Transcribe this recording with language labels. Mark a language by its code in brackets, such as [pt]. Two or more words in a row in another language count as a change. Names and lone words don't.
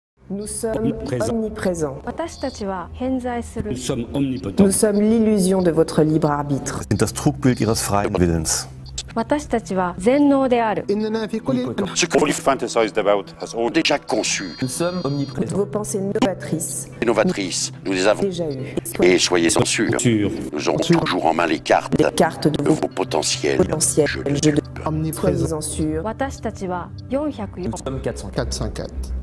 [fr] Nous sommes omniprésents. Nous sommes omnipotents. Nous sommes l'illusion de votre libre arbitre. [de] Sind das Trugbild ihres freien Willens. Ce qu'on lui fantasized about has all déjà conçu. [fr] Nous sommes omniprésents. Vos pensées novatrices, Novatrices, nous les avons déjà eues. et soyez-en sûrs, Sûr. nous aurons toujours en main les cartes Les cartes de de vos vos potentiels potentiels jeux jeux de Omniprésents. Soyez-en sûrs. Nous sommes 404. 404.